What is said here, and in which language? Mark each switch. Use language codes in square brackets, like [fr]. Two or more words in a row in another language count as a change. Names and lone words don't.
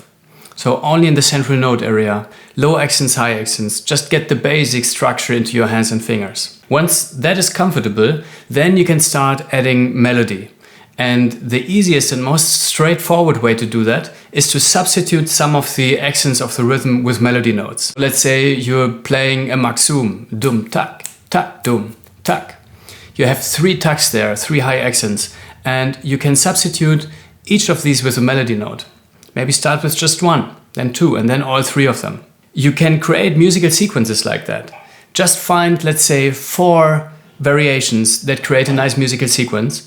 [en] So only in the central note area, low accents, high accents, just get the basic structure into your hands and fingers. Once that is comfortable, then you can start adding melody. And the easiest and most straightforward way to do that is to substitute some of the accents of the rhythm with melody notes. Let's say you're playing a maksum, dum, tak, tak, dum, tak. You have 3 taks there, 3 high accents, and you can substitute each of these with a melody note. Maybe start with just 1, then 2, and then all 3 of them. You can create musical sequences like that. Just find, let's say, 4 variations that create a nice musical sequence.